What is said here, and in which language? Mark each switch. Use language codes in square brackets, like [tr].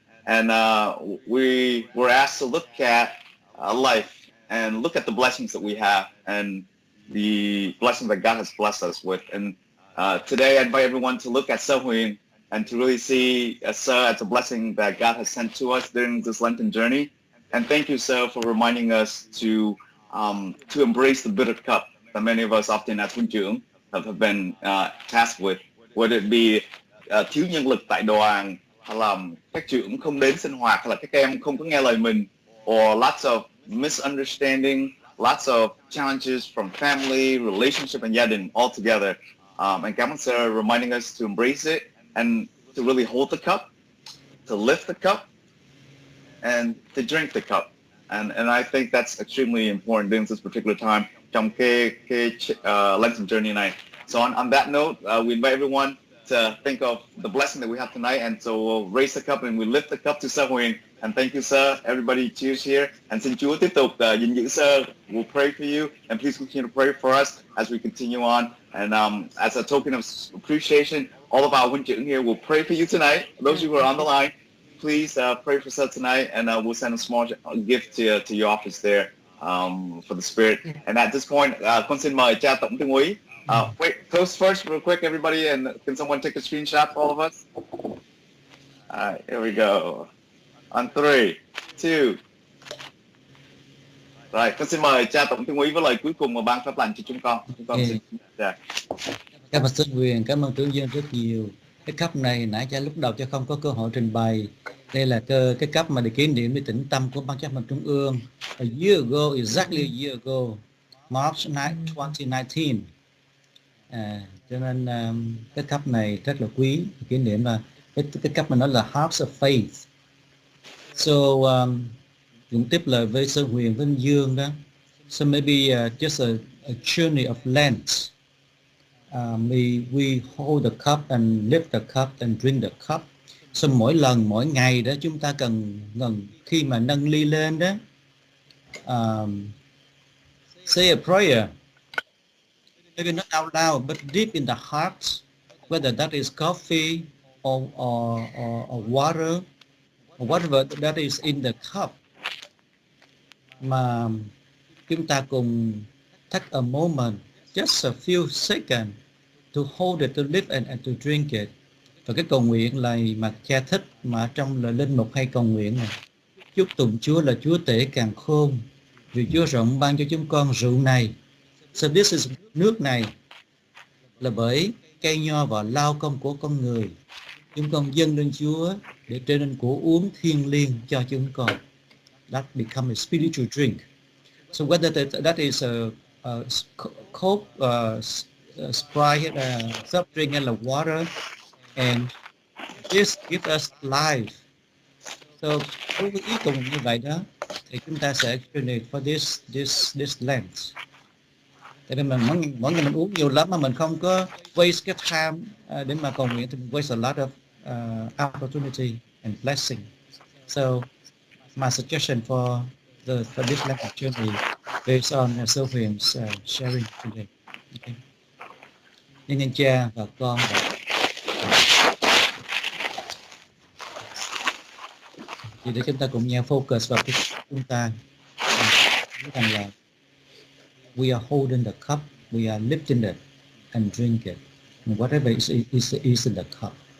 [en] And we were asked to look at life and look at the blessings that we have and the blessings that God has blessed us with. And today I invite everyone to look at Sơ Huyền and to really see Sơ as a blessing that God has sent to us during this Lenten journey. And thank you, Sơ, for reminding us to embrace the bitter cup that many of us often as huynh trưởng have been tasked with, whether it be [vi] thiếu nhân lực tại đoàn, hay là các trưởng không đến sinh hoạt, hay là các em không có nghe lời mình, [en] or lots of misunderstanding, lots of challenges from family, relationship, and gia đình all together. And [vi] cảm ơn [en] sir reminding us to embrace it and to really hold the cup, to lift the cup, and to drink the cup. And I think that's extremely important during this particular time [vi] trong cái [en] Lenten journey này. So on that note, we invite everyone to think of the blessing that we have tonight, and so we'll raise the cup and we lift the cup to Sơ Huyền. And thank you, sir. Everybody cheers here. [vi] And xin Chúa tiếp tục gìn giữ sir. [en] We'll pray for you, and please continue to pray for us as we continue on. And as a token of appreciation, all of our huynh trưởng here will pray for you tonight. Those of you who are on the line, please pray for sir tonight, and we'll send a small gift to your office there for the Spirit. And at this point, [vi] con xin mời cha tổng tướng úy. [en] Wait, toast first real quick, everybody, and can someone take a screenshot for all of us? All right, here we go. On 3, 2. [vi] Rồi, con xin mời cha tổng tướng úy với lời cuối cùng mà ban phép lành cho chúng con. Chúng con xin Cảm ơn Sơ Huyền, cảm ơn trưởng dân rất nhiều. Cái cấp này nãy cha lúc đầu cha không có cơ hội trình bày. Đây là cái cấp mà để kỷ niệm với tĩnh tâm của ban chấp hành trung ương. [en] A year ago, exactly a year ago, March 2019. [vi] Cho nên cái cấp này rất là quý. Kỷ niệm là cái cấp mà nó là Hearts of Faith. So cũng tiếp lời với Sơ Huyền với Dương đó. [en] So maybe just a journey of Lent. We hold the cup and lift the cup and drink the cup. [vi] So mỗi ngày đó chúng ta cần khi mà nâng ly lên đó, [en] say a prayer maybe not out loud, but deep in the heart, whether that is coffee or water, or whatever that is in the cup, [vi] mà chúng ta cùng [en] take a moment, just a few seconds to hold it, to live and to drink it. [vi] Và cái cầu nguyện này mà cha thích mà trong lời linh mục hay cầu nguyện này, chúc tụng Chúa là Chúa tể càng khôn, vì Chúa rộng ban cho chúng con rượu này. [en] So this is [vi] nước này là bởi cây nho và lao công của con người. Chúng con dâng lên Chúa để trở nên của uống thiêng liêng cho chúng con. [en] That become a spiritual drink. So whether that is a Coke, Sprite, soft drink [vi] hay là [en] water, and this gives us life. [vi] So đối với ý cầu nguyện như vậy đó, thì chúng ta sẽ [en] donate for this Lent. [vi] Tại vì mình mỗi ngày mình uống nhiều lắm mà mình không có waste cái time để mà cầu nguyện, thì mình [en] waste a lot of opportunity and blessing. So my suggestion for this Lent journey based on Sơ Huyền sharing today. Okay. [vi] Nhân cha và con thì để chúng ta cùng nhau focus vào cái chúng ta nói rằng là [en] we are holding the cup, [vi] we are lifting it and drink it, and whatever is in the cup.